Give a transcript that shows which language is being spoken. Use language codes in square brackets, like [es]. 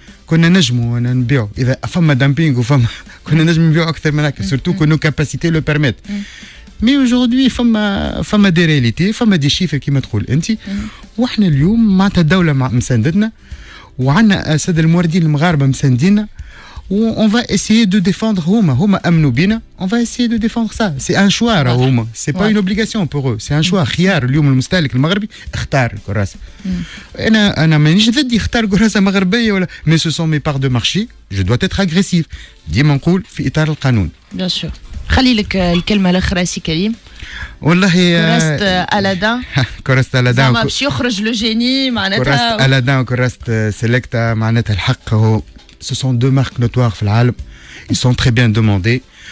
[ar] كنا نجموا نبيعوا اذا فما دامبينغ وفما كنا نجموا نبيعوا اكثر من هكا سورتو كو نو كاباسيتي لو بيرميت. مي اوجوردي فما دي رياليتي فما دي شيفر كيما تقول انت. واحنا اليوم معناتها الدوله مساندتنا وعندنا الساده الموردين المغاربه مساندينا. [fr] On va essayer de défendre [ar] هما امنوا بينا. [fr] On va essayer de défendre ça. C'est un choix هما. C'est pas une obligation pour eux. C'est un choix. [ar] خيار اليوم المستهلك المغربي اختار الكراسة. أنا مانيش ضد يختار كراسة مغربية ولا [fr] mais ce sont mes parts de marché. Je dois être agressif. [ar] ديما نقول في إطار القانون. [fr] Bien sûr. [ar] خلي لك الكلمة الأخرى سي كريم. والله كراسة ألادان. كراسة ألادان. زعما باش يخرج لو جيني معناتها. كراسة ألادان وكراسة سيلكتا معناتها الحق هو. [fr] Ce sont deux marques notoires [ar] في العالم. [fr] Ils sont très bien demandés.